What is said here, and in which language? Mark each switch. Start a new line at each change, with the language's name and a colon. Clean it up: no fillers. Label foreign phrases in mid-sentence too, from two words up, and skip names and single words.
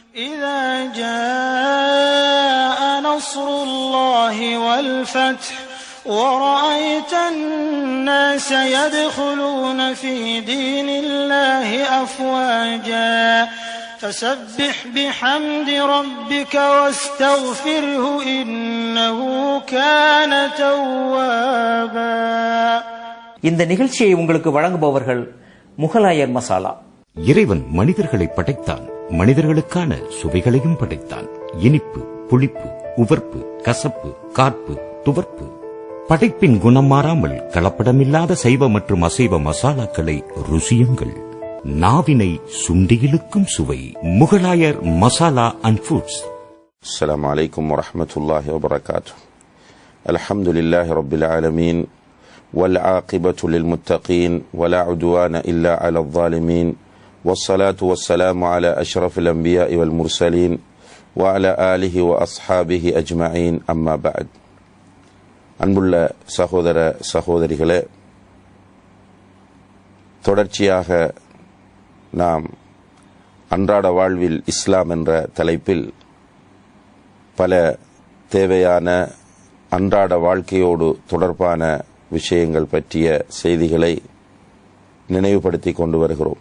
Arabic: إذا جاء نصر الله والفتح ورأيت الناس يدخلون في دين الله أفواجا فسبح بحمد ربك واستغفره إنه كان توابا.
Tamil: இந்த நிகழ்ச்சியை உங்களுக்கு வழங்குபவர்கள் முகலாயர் மசாலா. இறைவன் மனிதர்களை படைத்தான், மனிதர்களுக்கான சுவைகளையும் படைத்தான். இனிப்பு, புளிப்பு, உவர்ப்பு, கசப்பு, கார்ப்பு, துவர்ப்பு. படைப்பின் குணம் மாறாமல் கலப்படமில்லாத சைவ மற்றும் அசைவ மசாலாக்களை ருசியுங்கள். நாவினை சுண்டியிலுக்கும் சுவை. முகலாயர் மசாலா அண்ட் ஃபுட்ஸ்.
Arabic: السلام عليكم ورحمة الله وبركاته. الحمد لله رب العالمين والعاقبة للمتقين ولا عدوان إلا على الظالمين والصلاة والسلام على أشرف الأنبياء والمرسلين وعلى آله وأصحابه أجمعين أما بعد.
Tamil: அன்புள்ள சகோதர சகோதரிகளே, தொடர்ச்சியாக நாம் அன்றாட வாழ்வில் இஸ்லாம் என்ற தலைப்பில் பல தேவையான அன்றாட வாழ்க்கையோடு தொடர்பான விஷயங்கள் பற்றிய செய்திகளை நினைவுபடுத்தி கொண்டு வருகிறோம்.